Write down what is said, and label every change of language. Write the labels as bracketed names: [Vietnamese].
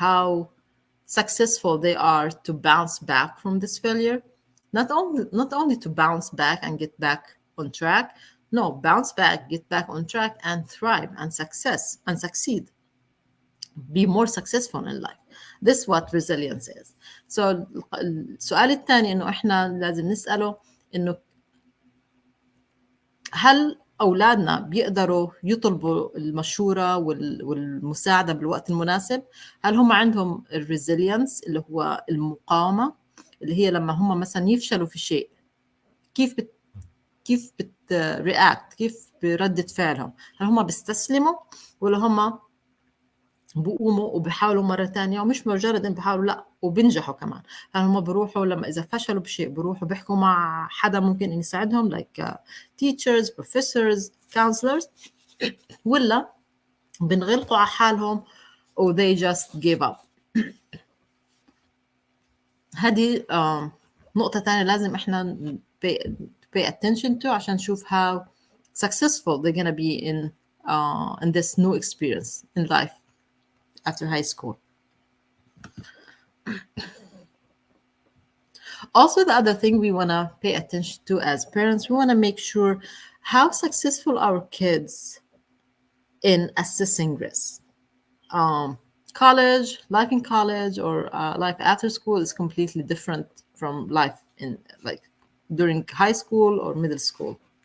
[English] How successful they are to bounce back from this failure? Not only to bounce back and get back on track. No, bounce back, get back on track, and thrive and succeed. Be more successful in life. This is what resilience is. [Arabic] So السؤال الثاني إنه إحنا لازم نسأله إنه هل أولادنا بيقدروا يطلبوا المشورة والمساعدة بالوقت المناسب؟ هل هم عندهم الريزيلينس اللي هو المقاومة، اللي هي لما هم مثلا يفشلوا في شيء كيف بترياكت، كيف بردة فعلهم؟ هل هم بيستسلموا ولا هم بقوموا وبيحاولوا مرة تانية، ومش مجرد إن بيحاولوا لا وبينجحوا كمان؟ هل هم بيروحوا لما إذا فشلوا بشيء بيروحوا بيحكوا مع حدا ممكن إن يساعدهم [English] like teachers, professors, counselors، [Arabic] ولا بنغلقوا على حالهم و [English] they just give up؟ [Arabic] هذه نقطة تانية لازم إحنا [English] pay attention to [Arabic] عشان نشوف [English] how successful they're gonna be in this new experience in life after high school. Also, the other thing we want to pay attention to as parents, we want to make sure how successful our kids in assessing risk. College, life in college, or life after school is completely different from life in like during high school or middle school.